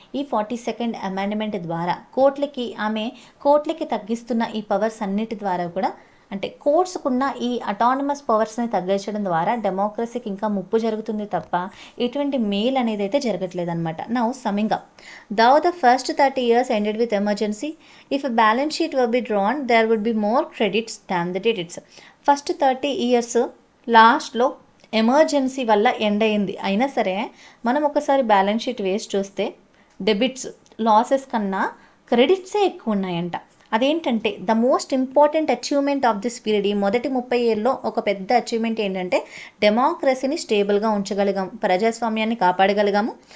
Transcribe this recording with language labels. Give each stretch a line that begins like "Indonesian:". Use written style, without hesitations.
Telugu: ఈ 42nd amendment ద్వారా కోర్టులకి తగ్గిస్తున్న ఈ పవర్స్ అన్నిటి ద్వారా కూడా, అంటే కోర్ట్స్కున్న ఈ అటానమస్ పవర్స్ని తగ్గించడం ద్వారా డెమోక్రసీకి ఇంకా ముప్పు జరుగుతుంది తప్ప ఎటువంటి మేల్ అనేది అయితే జరగట్లేదన్నమాట.
English: Now summing up, though the first 30 years ended with emergency. If a balance sheet were be drawn, there would be more credits than the debits.
Telugu: First 30 years లాస్ట్లో ఎమర్జెన్సీ వల్ల ఎండ్ అయింది. అయినా సరే మనం ఒకసారి బ్యాలెన్స్ షీట్ వేసి చూస్తే debits, losses కన్నా క్రెడిట్సే ఎక్కువ ఉన్నాయంట. అదేంటంటే
English: the most important achievement of this period,
Telugu: ఈ మొదటి 30 ఏళ్ళలో ఒక పెద్ద అచీవ్మెంట్ ఏంటంటే డెమోక్రసీని స్టేబుల్గా ఉంచగలిగాము, ప్రజాస్వామ్యాన్ని కాపాడగలిగాము.